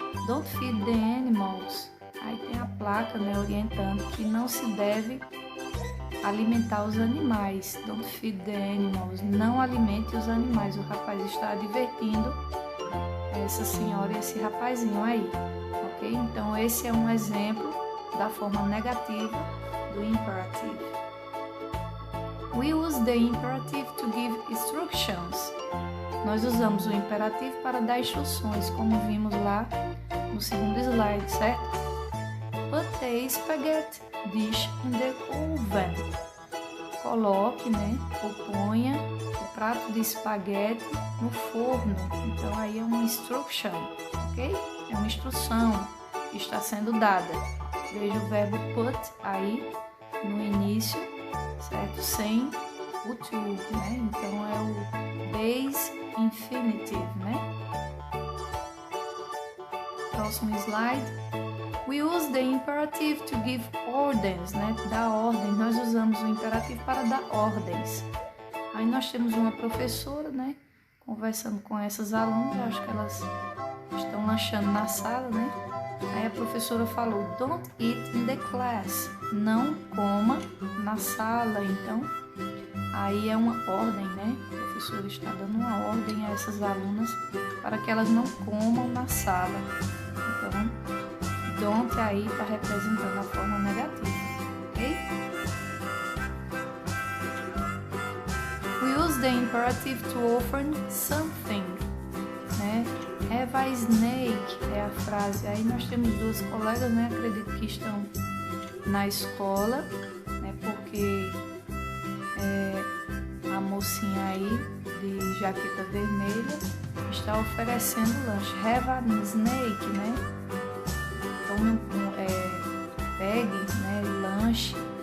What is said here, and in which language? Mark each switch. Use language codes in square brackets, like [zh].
[en] Don't feed the animals. [pt] Aí tem a placa orientando que não se deve alimentar os animais. [en] Don't feed the animals. [pt] Não alimente os animais. O rapaz está advertindo essa senhora e esse rapazinho aí. Ok? Então esse é um exemplo da forma negativa do imperative. [en] We use the imperative to give instructions. [pt] Nós usamos o imperativo para dar instruções, como vimos lá no segundo slide, certo? [en] Put the spaghetti dish in the oven. [pt] Coloque, ou ponha o prato de espaguete no forno. Então aí é uma instruction, ok? É uma instrução que está sendo dada. Veja o verbo put aí no início, certo? Sem o to, Então é o base infinitive, Próximo slide. [en] We use the imperative to give orders, [pt] dar ordens. Nós usamos o imperativo para dar ordens. Aí nós temos uma professora, conversando com essas alunas, eu acho que elas estão lanchando na sala, né? Aí a professora falou, [en] don't eat in the class, [pt] não coma na sala. Então, aí é uma ordem, né? A professora está dando uma ordem a essas alunas para que elas não comam na sala. Então, don't aí está representando a forma negativa, ok? [en] We use the imperative to offer something, né? Have a snake [pt] é a frase. Aí nós temos duas colegas, né? Acredito que estão na escola, né? Porque a mocinha aí de jaqueta vermelha está oferecendo lanche. [en] Have a snake, [pt] né? Tome pegue, né? Lanche.